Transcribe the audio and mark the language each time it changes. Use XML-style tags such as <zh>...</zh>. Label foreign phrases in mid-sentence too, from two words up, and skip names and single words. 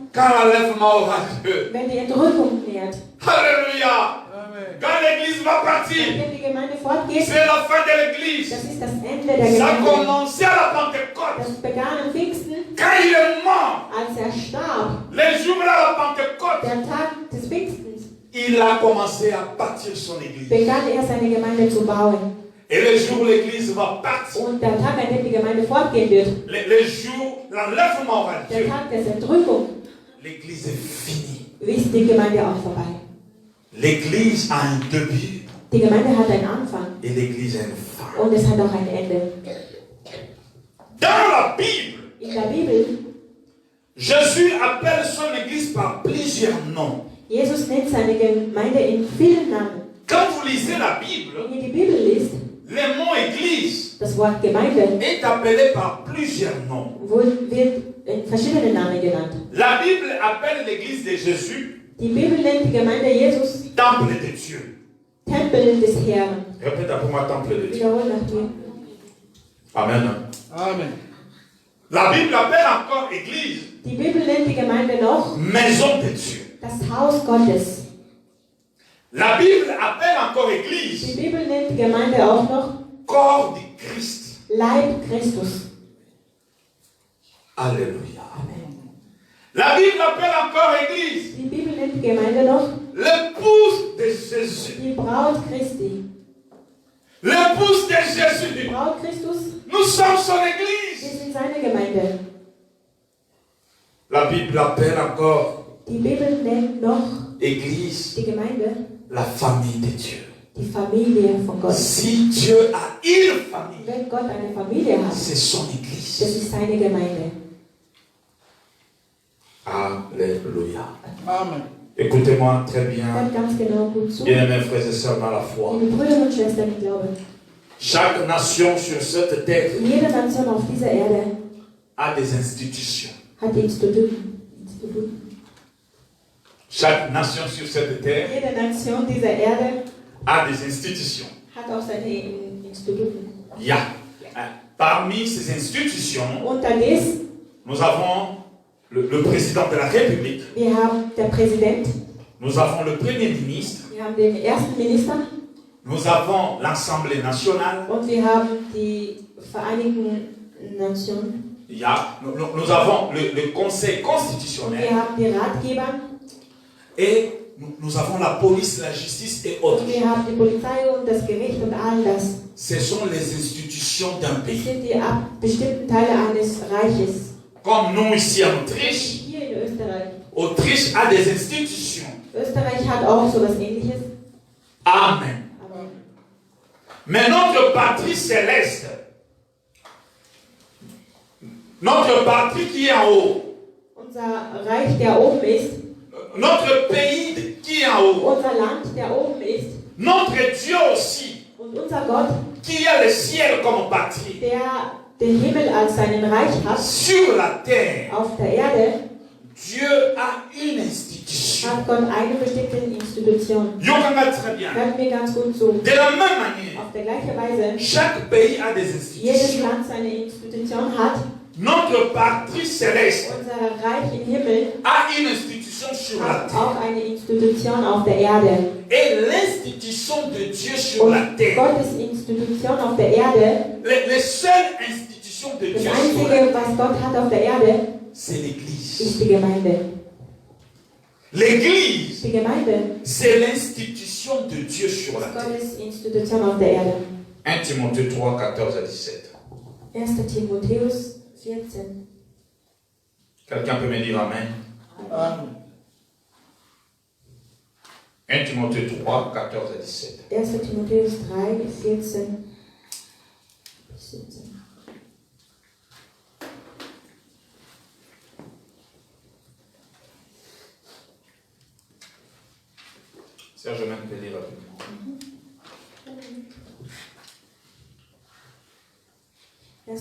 <fr>Quand l'enlèvement aura lieu.</fr> <de>Wenn die Entrückung nähert.</de> <fr>Alléluia. Quand l'église va partir,</fr> <de>Wenn die Gemeinde fortgeht,</de> <fr>c'est la fin de l'église.</fr> <de>das ist das Ende der</de> <fr>Ça a</fr> <de>Gemeinde.</de> <fr>commencé à la Pentecôte.</fr> <de>Das begann am Pfingsten,</de> <fr>Quand il est mort,</fr> <de>als er starb.</de> <fr>les jours de la Pentecôte,</fr> <de>Der Tag des Pfingstens.</de> <fr>il a commencé à bâtir son église.</fr> <de>begann er seine Gemeinde zu bauen.</de> <fr>Et le jour où l'église va partir,</fr> <de>Und der Tag, an dem die Gemeinde fortgehen wird,</de> <fr>le jour où l'enlèvement va</fr> <de>der</de> <fr>Dieu,</fr> <de>Tag der Entrückung,</de> <fr>l'église est finie.</fr> <de>ist die Gemeinde auch vorbei.</de> <fr>L'église a un début</fr> <de>Die Gemeinde hat einen Anfang</de> <fr>et l'église a une fin.</fr> <de>und es hat auch ein Ende.</de> <fr>Dans la Bible,</fr> <de>In der Bibel,</de> <fr>Jésus appelle son église par plusieurs noms.</fr> <de>Jesus nennt seine Gemeinde in vielen Namen.</de> <fr>Quand vous lisez la Bible,</fr> <de>Wenn ihr die Bibel liest,</de> <fr>le mot église</fr> <de>das Wort Gemeinde</de> <fr>est appelé par plusieurs noms.</fr> <de>wird in verschiedene Namen genannt.</de> <fr>La Bible appelle l'église de Jésus</fr> <de>Die Bibel nennt die Gemeinde Jesus</de> <fr>temple de Dieu.</fr> <de>Tempel des Herrn.</de> <fr>Répète après moi, temple de Dieu.</fr> <de>Wiederhol nach mir. Amen. Amen.</de> <fr>La Bible appelle encore église</fr> <de>Die Bibel nennt die Gemeinde noch</de> <fr>maison de Dieu.</fr> <de>das Haus Gottes.</de> <fr>La Bible appelle encore</fr> <de>Die</de> <fr>église</fr> <de>Bibel nennt die Gemeinde auch noch</de> <fr>corps du Christ.</fr> <de>Leib Christus.</de> <fr>Alléluia. La Bible appelle encore église</fr> <de>Die Bibel nennt die Gemeinde noch</de> <fr>l'épouse de Jésus.</fr> <de>die Braut Christi.</de> <fr>L'épouse de</fr> <de>Die</de> <fr>Jésus.</fr> <de>Braut Christus,</de> <fr>Nous sommes son</fr> <de>wir</de> <fr>église.</fr> <de>sind seine Gemeinde.</de> <fr>La Bible appelle encore</fr> <de>Die Bibel nennt noch</de> <fr>église</fr> <de>die Gemeinde</de> <fr>la famille de Dieu.</fr> <de>die Familie von Gott.</de> <fr>Si Dieu a une famille,</fr> <de>Wenn Gott eine Familie hat,</de> <fr>c'est son</fr> <de>das</de> <fr>église.</fr> <de>ist seine Gemeinde.</de> <fr>Alléluia. Amen. Écoutez-moi très bien,</fr> <de>Hört ganz genau gut zu.</de> <fr>bien-aimés frères et sœurs dans la foi.</fr> <de>Liebe Brüder und Schwestern im Glauben,</de> <fr>Chaque nation sur cette terre</fr> <de>jede Nation auf dieser Erde</de> <fr>a des institutions.</fr> <de>hat Instituten.</de> <fr>Chaque nation sur cette terre</fr> <de>Jede Nation dieser Erde</de> <fr>a des institutions.</fr> <de>hat auch seine Instituten. Ja.</de> <fr>Parmi ces institutions,</fr> <de>Unter dies,</de> <fr>nous avons le président de la République,</fr> <de>wir haben der Präsident,</de> <fr>nous avons le Premier ministre,</fr> <de>wir haben den ersten Minister</de> <fr>nous avons l'Assemblée nationale,</fr> <de>und wir haben die Vereinigten Nationen. ja,</de> <fr>nous avons le Conseil</fr> <de>Wir</de> <fr>constitutionnel</fr> <de>haben die Ratgeber</de> <fr>et nous avons la police, la justice et autres.</fr> <de>und wir haben die Polizei und das Gericht und all das.</de> <fr>Ce sont les institutions d'un</fr> <de>Das</de> <fr>pays.</fr> <de>sind die bestimmten Teile eines Reiches.</de> <fr>Comme nous ici en Autriche,</fr> <de>Hier in Österreich.</de> <fr>Autriche a des institutions.</fr> <de>Österreich hat auch so etwas Ähnliches. Amen. Aber</de> <fr>Mais notre patrie céleste, notre patrie qui est en haut,</fr> <de>unser Reich, der oben ist,</de> <fr>notre pays qui est en haut,</fr> <de>unser Land, der oben ist,</de> <fr>notre Dieu aussi,</fr> <de>und unser Gott,</de> <fr>qui a le ciel comme patrie,</fr> <de>der den Himmel als seinen Reich hat,</de> <fr>sur la terre,</fr> <de>auf der Erde,</de> <fr>Dieu a une institution.</fr> <de>hat Gott eine bestimmte Institution.</de> <fr>Yokanga très bien.</fr> <de>Hört mir ganz gut zu.</de> <fr>De la même manière,</fr> <de>Auf der gleichen Weise,</de> <fr>chaque pays a des</fr> <de>jedes</de> <fr>institutions.</fr> <de>Land seine Institution hat,</de> <fr>Notre patrie céleste</fr> <de>unser Reich im Himmel</de> <fr>a une institution sur la</fr> <de>hat</de> <fr>terre.</fr> <de>auch eine Institution auf der Erde.</de> <fr>Et l'institution de Dieu sur la</fr> <de>Und</de> <fr>terre,</fr> <de>Gottes Institution auf der Erde,</de> <fr>les seules institutions de</fr> <de>das</de> <fr>Dieu sur la</fr> <de>Einzige,</de> <fr>terre,</fr> <de>was Gott hat auf der Erde,</de> <fr>c'est l'Église.</fr> <de>ist die Gemeinde.</de> <fr>L'Église,</fr> <de>Die Gemeinde</de> <fr>c'est l'institution de Dieu sur la</fr> <de>ist</de> <fr>terre.</fr> <de>Gottes Institution auf der Erde.</de> <fr>1 Timothée 3, 14 à 17.</fr> <de>1. Timotheus 14.</de> <fr>Quelqu'un peut me dire Amen.</fr> <de>Amen.</de> <fr>1 Timothée 3, 14 à 17.</fr> <de>1. Timotheus 3, 14 bis 17.</de> <fr>Serge même peut lire rapidement. 1.</fr>